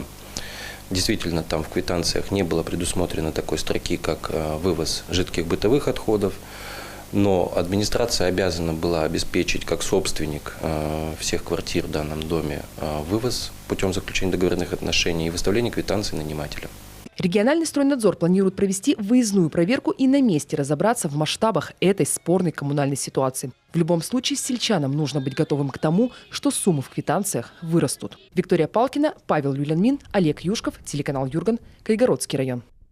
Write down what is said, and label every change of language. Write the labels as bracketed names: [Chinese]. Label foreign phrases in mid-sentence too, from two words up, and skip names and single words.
[Russian] Действительно, там в квитанциях не было предусмотрено такой строки, как вывоз жидких бытовых отходов, но администрация обязана была обеспечить, как собственник всех квартир в данном доме, вывоз путем заключения договорных отношений и выставления квитанций нанимателям. Региональный стройнадзор планирует провести выездную проверку и на месте разобраться в масштабах этой спорной коммунальной ситуации. В любом случае, сельчанам нужно быть готовым к тому, что суммы в квитанциях вырастут. Виктория Палкина, Павел Люлянмин, Олег Юшков, телеканал Юрган, Кайгородский район.